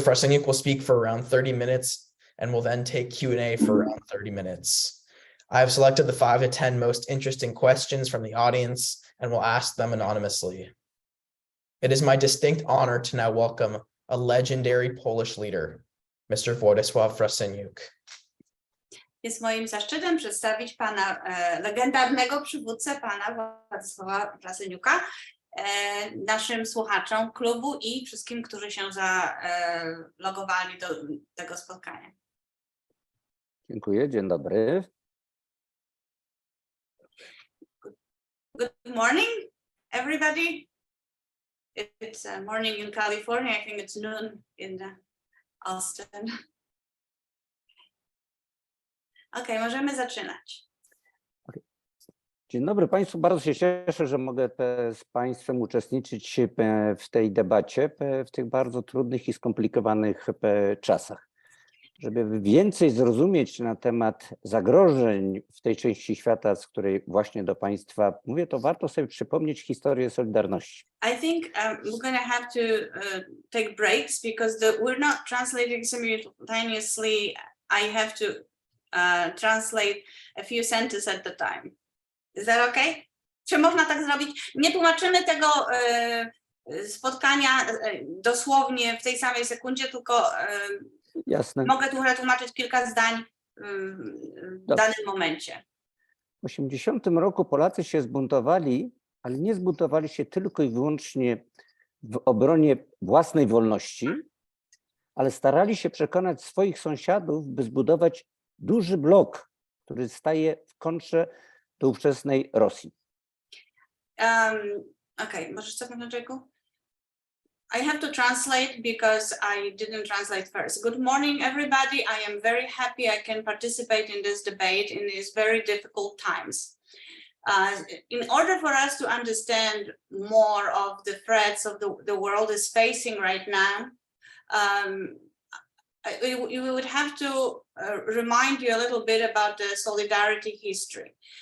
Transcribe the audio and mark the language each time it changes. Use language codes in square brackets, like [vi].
[en] Frasyniuk will speak for around 30 minutes and will then take Q&A for around 30 minutes. I have selected the 5 to 10 most interesting questions from the audience and will ask them anonymously. It is my distinct honor to now welcome a legendary Polish leader, Mr. Władysław Frasyniuk. [pl] Jest moim zaszczytem przedstawić pana legendarnego przywódcę, pana Władysława Frasyniuka, naszym słuchaczom klubu i wszystkim, którzy się zalogowali do tego spotkania. Dziękuję, dzień dobry. [en] Good morning, everybody. It's morning in California. I think it's noon in Austin. [pl] Okay, możemy zaczynać. Dzień dobry Państwu, bardzo się cieszę, że mogę z Państwem uczestniczyć w tej debacie w tych bardzo trudnych i skomplikowanych czasach. Żeby więcej zrozumieć na temat zagrożeń w tej części świata, z której właśnie do Państwa mówię, to warto sobie przypomnieć historię Solidarności. [en] I think we're going to have to take breaks because we're not translating simultaneously. I have to translate a few sentences at the time. Is that okay? [pl] Czy można tak zrobić? Nie tłumaczymy tego spotkania dosłownie w tej samej sekundzie, tylko Jasne. Mogę tu tłumaczyć kilka zdań w danym momencie. W 1980 roku Polacy się zbuntowali, ale nie zbuntowali się tylko i wyłącznie w obronie własnej wolności, ale starali się przekonać swoich sąsiadów, by zbudować duży blok, który staje w kontrze do ówczesnej Rosji. Okay, możesz cofnąć na czego? [en] I have to translate because I didn't translate first. Good morning, everybody. I am very happy I can participate in this debate in these very difficult times. In order for us to understand more of the threats of the world is facing right now, we would have to remind you a little bit about the Solidarity history.